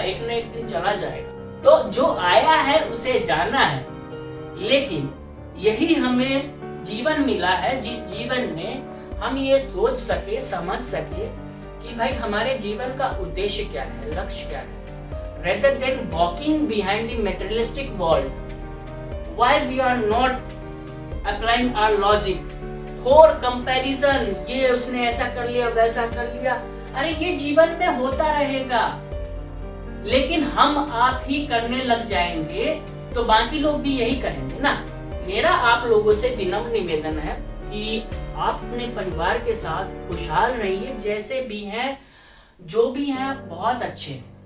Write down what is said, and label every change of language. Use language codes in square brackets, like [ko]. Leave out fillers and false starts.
[hi] एक न एक दिन चला जाएगा। तो जो आया है उसे जाना है, लेकिन यही हमें जीवन मिला है जिस जीवन में हम ये सोच सके, समझ सके कि भाई हमारे जीवन का उद्देश्य क्या है, लक्ष्य क्या है। [en] rather than walking behind the materialistic world. Why we are not applying our logic? [hi] और कंपैरिजन, ये उसने ऐसा कर लिया वैसा कर लिया, अरे ये जीवन में होता रहेगा, लेकिन हम आप ही करने लग जाएंगे तो बाकी लोग भी यही करेंगे ना। मेरा आप लोगों से विनम्र निवेदन है कि आप अपने परिवार के साथ खुशहाल रहिए, जैसे भी हैं, जो भी हैं, आप बहुत अच्छे हैं।